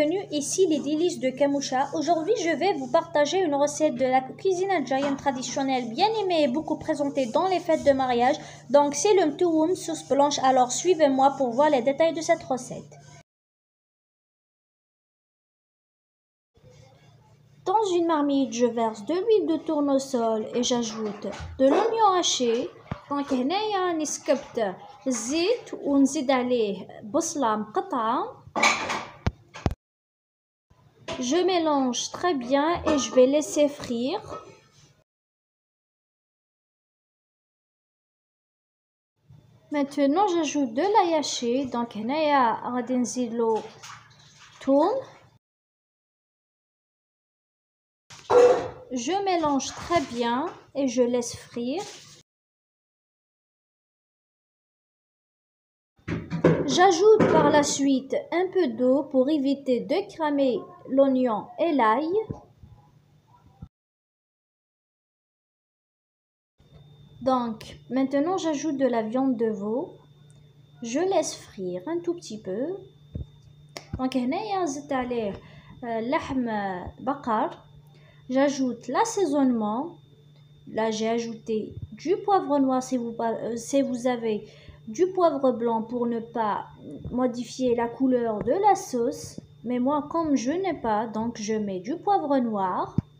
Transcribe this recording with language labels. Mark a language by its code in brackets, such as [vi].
[fr] Ici les délices de Kamoucha. Aujourd'hui, je vais vous partager une recette de la cuisine algérienne traditionnelle bien aimée et beaucoup présentée dans les fêtes de mariage. Donc, c'est le mtoum sauce blanche. Alors, suivez-moi pour voir les détails de cette recette. Dans une marmite, je verse de l'huile de tournesol et j'ajoute de l'oignon haché. [ar] Donc, هنايا نسكبت الزيت ونزيد عليه بصلة مقطعة. [fr] Je mélange très bien et je vais laisser frire. Maintenant, j'ajoute de l'ail haché. [ar] Donc, هنايا غادي نزيدلو ثوم. [fr] Je mélange très bien et je laisse frire. J'ajoute par la suite un peu d'eau pour éviter de cramer l'oignon et l'ail. Donc, maintenant j'ajoute de la viande de veau. Je laisse frire un tout petit peu. [ar] Donc, هنايا زدت عليه لحم بقر. [fr] J'ajoute l'assaisonnement. Là, j'ai ajouté du poivre noir si vous avez du poivre blanc pour ne pas modifier la couleur de la sauce. Mais moi, comme je n'ai pas, donc je mets du poivre noir.